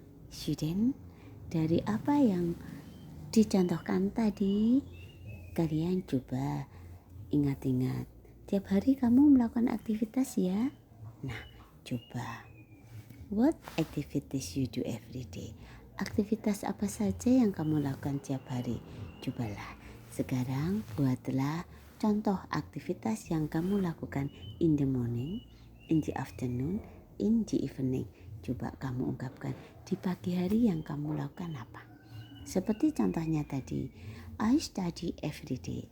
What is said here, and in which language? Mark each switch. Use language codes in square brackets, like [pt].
[id] Student, dari apa yang dicontohkan tadi, kalian coba ingat-ingat. Tiap hari kamu melakukan aktivitas ya? Nah, coba. [en] What activities you do every day? [id] Aktivitas apa saja yang kamu lakukan tiap hari? Cobalah. Sekarang buatlah contoh aktivitas yang kamu lakukan [en] in the morning, in the afternoon, in the evening. [id] Coba kamu ungkapkan, di pagi hari yang kamu lakukan apa? Seperti contohnya tadi, [en] I study every day.